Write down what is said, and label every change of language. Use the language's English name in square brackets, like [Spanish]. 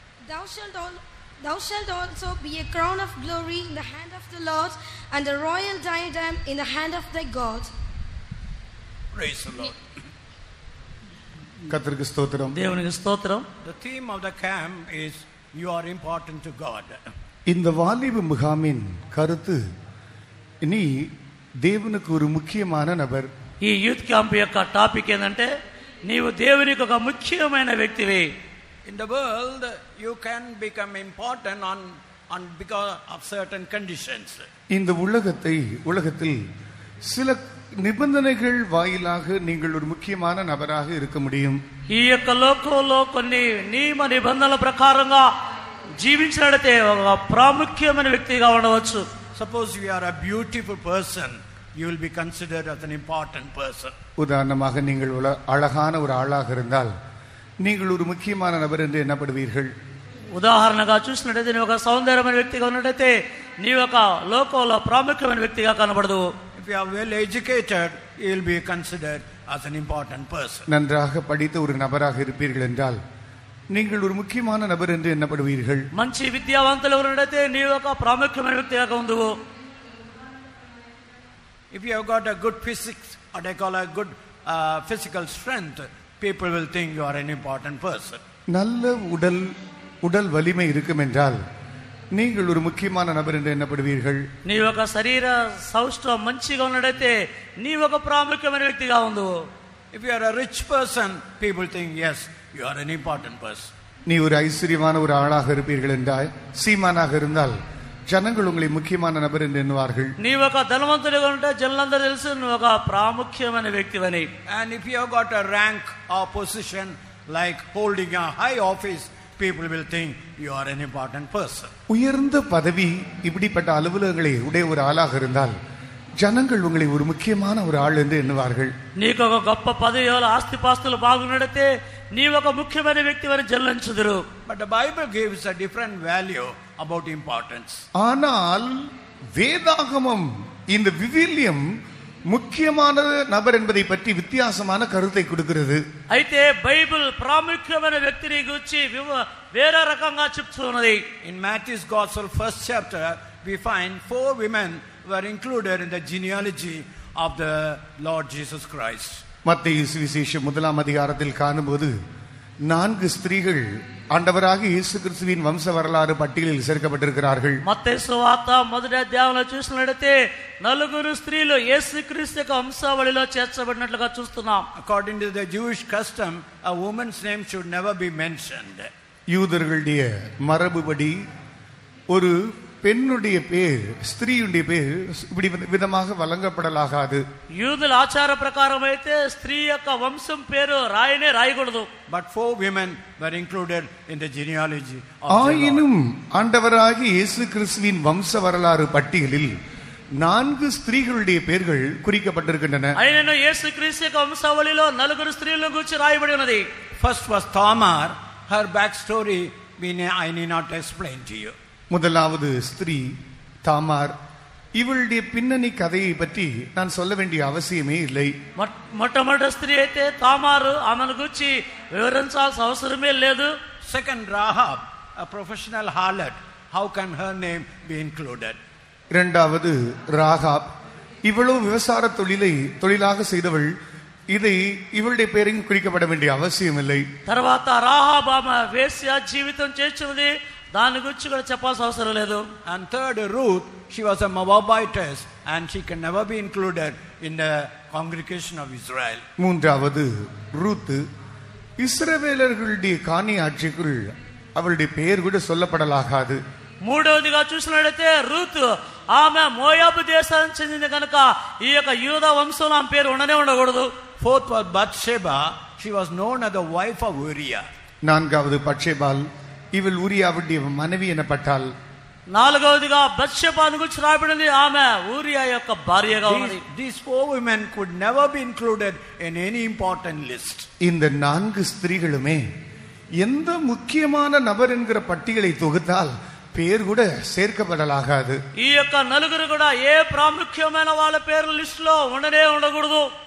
[English] Thou shalt also be a crown of glory in the hand of the Lord, and a royal diadem in the hand of thy God. Praise the Lord. [Tamil] கர்த்தருக்கு ஸ்தோத்திரம். [Telugu] దేవునికి స్తోత్రం. [English] The theme of the camp is you are important to God. [Tamil] இந்த வாலிப முகாமின் கருத்து, நீ தேவனுக்கு ஒரு முக்கியமான நபர். [Telugu] ఈ యూత్ క్యాంప్ యొక్క టాపిక్ ఏంటంటే నీవు దేవునికి ఒక ముఖ్యమైన వ్యక్తివి. [English] In the world, you can become important on because of certain conditions. [Tamil] இந்த உலகத்தில் சில நிபந்தனைகள் வாயிலாக நீங்கள் ஒரு முக்கியமான நபராக இருக்க முடியும். [Telugu] ఈ యొక్క లోకంలో కొన్ని నియమ నిబంధనల ప్రకారంగా జీవించినట్లయితే ఒక ప్రాముఖ్యమైన వ్యక్తిగా ఉండవచ్చు. [English] Suppose you are a beautiful person, you will be considered as an important person. [Tamil] உதாரணமாக நீங்கள் அழகான ஒரு ஆளாக இருந்தால் நீங்கள் ஒரு முக்கியமான நபர் என்று எண்ணப்படுவீர்கள். [Telugu] ఉదాహరణగా చూసినట్లయితే నీ ఒక సౌందర్యమైన వ్యక్తిగా ఉన్నట్లయితే నీ ఒక లోకంలో ప్రాముఖ్యమైన వ్యక్తిగా కనబడదు. [English] If you are well educated, you will be considered as an important person. [Tamil] நன்றாக படித்த ஒரு நபராக இருப்பீர்கள் என்றால் நீங்கள் ஒரு முக்கியமான நபர் என்று எண்ணப்படுவீர்கள். [Telugu] మంచి విద్యావంతులు ఉన్నట్లయితే నీ ఒక ప్రాముఖ్యమైన వ్యక్తిగా ఉండువు. [English] If you have got a good physics, or they call a good physical strength, people will think you are an important person. [Tamil] நல்ல உடல் வலிமை இருக்கும் என்றால் நீங்கள் ஒரு முக்கியமான நபர் என்று எண்ணப்படுவீர்கள். [Telugu] నీ ఒక శరీర సౌష్ఠవం మంచిగా ఉన్నట్లయితే నీ ఒక ప్రాముఖ్యమైన వ్యక్తిగా ఉండువు. [English] If you are a rich person, people think yes, you are an important person. [Tamil] நீ ஒரு ஐஸ்வர்யமான ஒரு ஆளாக இருப்பீர்கள் என்றால், சீமானாக இருந்தால் ஜனங்கள் உங்களை முக்கியமான நபர் என்று எண்ணுவார்கள். [Telugu] నీ ఒక ధనవంతుడిగా ఉంటే జనులందరూ తెలుసు నువ్వు ఒక ప్రాముఖ్యమైన వ్యక్తివని. [English] And if you have got a rank or position like holding a high office, people will think you are an important person. [Tamil] உயர்ந்த பதவி இப்படிப்பட்ட அலுவலகங்களை உடைய ஒரு ஆளாக இருந்தால் ஜனங்கள் உங்களை ஒரு முக்கியமான ஒரு ஆள் என்று எண்ணுவார்கள். [Telugu] నీకు ఒక గొప్ప పదవి ఆస్తిపాస్తులు బాగున్నట్లయితే నీ ఒక ముఖ్యమైన వ్యక్తివని జల్లించుదురు. [English] But the Bible gives a different value about importance. [Tamil] ஆனால் வேதாகமம் இந்த விவிலியம் முக்கியமான நபர் என்பதை பற்றி வித்தியாசமான கருத்தை கொடுக்கிறது. [Telugu] అయితే బైబిల్ ప్రాముఖ్యమైన వ్యక్తిని గురించి వేరే రకంగా చెప్తున్నది. [English] In Matthew's Gospel first chapter, we find 4 women were included in the genealogy of the Lord Jesus Christ. [Tamil] மத்தேயு சுவிசேஷம் 1ஆம் அதிகாரத்தில் காணும்போது 4 ஸ்திரீகள் ஆண்டவராகிய இயேசு கிறிஸ்துவின் வம்ச வரலாறு பட்டியலில் சேர்க்கப்பட்டிருக்கிறார்கள். [Telugu] మత్తయి సువార్త మొదటి అధ్యాయంలో చూసినట్లయితే 4 స్త్రీలు యేసుక్రీస్తు యొక్క వంశావళిలో చేర్చబడినట్లుగా చూస్తున్నాం. [English] According to the Jewish custom, a woman's name should never be mentioned. [Tamil] யூதர்களுடைய மரபுபடி ஒரு பெண்ணுடைய பேர், ஸ்திரீயுடைய பேர் இப்படி விதமாக வழங்கப்படலாகாது. [Telugu] యూదుల ఆచార ప్రకారం అయితే స్త్రీ యొక్క వంశం పేరు రాయకూడదు. [English] But 4 women were included in the genealogy of [Tamil] ஆயினும் ஆண்டவராகிய இயேசு கிறிஸ்துவின் வம்ச வரலாறு பட்டியலில் 4 ஸ்திரீகளுடைய பெயர்கள் குறிக்கப்பட்டிருக்கின்றன. [Telugu] అయినను యేసుక్రీస్తు యొక్క వంశావళిలో 4 స్త్రీలను గురించి రాయబడి ఉన్నది. [English] First was Tamar. Her backstory I need not explain to you. [Tamil] முதலாவது ஸ்திரீ தாமார். இவளுடைய பின்னணி கதையை பற்றி நான் சொல்ல வேண்டிய அவசியமே இல்லை. [Telugu] మొట్టమొదటి స్త్రీ అయితే తామారు, ఆమెను గురించి వివరించాల్సిన అవసరమే లేదు. [English] Second, Rahab, a professional harlot. How can her name be included? [Tamil] இரண்டாவது ராகாப், இவளும் விவசார தொழிலாக செய்தவள். இதை இவளுடைய பெயரையும் குறிக்கப்பட வேண்டிய அவசியம் இல்லை. [Telugu] తర్వాత రాహాబ్ ఆమె వేశ్య జీవితం చేస్తున్నది, దాని గురించి కూడా చెప్పాల్సిన అవసరం లేదు. [English] And third, Ruth, she was a Moabitess and she can never be included in the congregation of Israel. [Tamil] மூன்றாவது ரூத், இஸ்ரவேலர்களுடைய காணி ஆட்சிக்குள் அவளுடைய பெயர் கூட சொல்லப்படலாகாது. [Telugu] మూడవదిగా చూసినట్లయితే రూత్ ఆమె మోయాబు దేశానికి చెందింది కనుక ఈ యొక్క యూదా వంశంలో ఆమె పేరు ఉండనే ఉండకూడదు. [English] Fourth was Bathsheba. She was known as the wife of Uriah. [Tamil] நான்காவது பட்சேபால், இவள் ஊரியாவுடைய மனைவி எனப்பட்டாள். [Telugu] నాలుగవదిగా బత్షెబాను గురించి రాయబడింది, ఆమె ఊరియా యొక్క భార్యగా ఉన్నది. [English] These four women could never be included in any important list. [Tamil] இந்த 4 ஸ்திரீகளுமே எந்த முக்கியமான நபர் என்கிற பட்டியலை தொகுத்தால் பேர் கூட சேர்க்கப்படலாகாது. [Telugu] ఈ యొక్క నలుగురు కూడా ఏ ప్రాముఖ్యమైన వాళ్ళ పేర్ల లిస్ట్ లో ఉండనే ఉండకూడదు.